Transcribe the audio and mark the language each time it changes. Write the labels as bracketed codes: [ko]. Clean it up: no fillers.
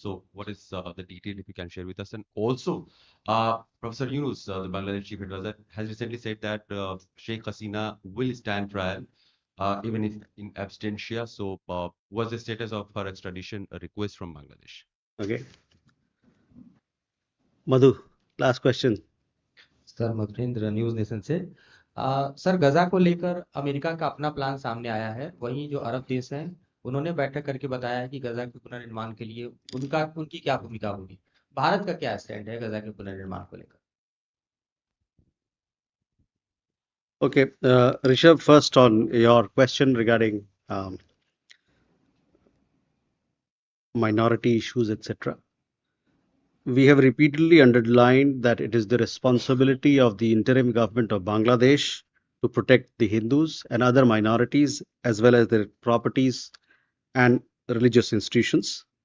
[en] So, what is the detail if you can share with us? And also, Professor Yunus, the Bangladesh chief advisor, has recently said that Sheikh Hasina will stand trial. Even if in absentia. So, what's the status of her extradition request from Bangladesh? Okay. Madhu, last question. [hi] Sir Madhurendra news nation से sir गजा को लेकर America का अपना plan सामने आया है। वहीं जो अरब देश हैं उन्होंने बैठक करके बताया है कि गजा के पुनर्निर्माण के लिए उनकी क्या भूमिका होगी। भारत का क्या स्टैंड है गजा के पुनर्निर्माण को लेकर? [en] Okay, Rishabh, first on your question regarding minority issues, etc. We have repeatedly underlined that it is the responsibility of the interim government of Bangladesh to protect the Hindus and other minorities as well as their properties and religious institutions.